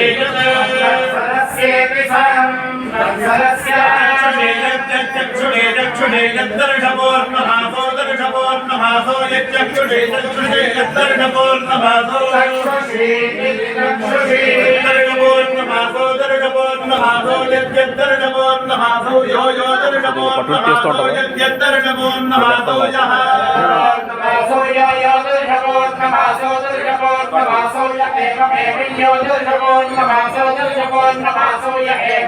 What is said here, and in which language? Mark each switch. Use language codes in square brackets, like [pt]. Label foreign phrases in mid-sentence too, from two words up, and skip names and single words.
[sa] संवत्सरस्येति संवत्सरस्य चक्षुषे चक्षुषे यद्दर्शपोर्णमासो दर्शपोर्णमासो यच्चक्षुषे चक्षुषे यद्दर्शपोर्णमासो चक्षुषी दर्शपोर्णमासो యద్యద్దర్శపోర్ణమాసో యో యో దర్శపోర్ణమాసో యద్యద్దర్శపోర్ణమాసో యః నమాసో యో యో దర్శపోర్ణమాసో దర్శపోర్ణమాసో య ఏకమేవ యో దర్శపోర్ణమాసో దర్శపోర్ణమాసో య ఏవ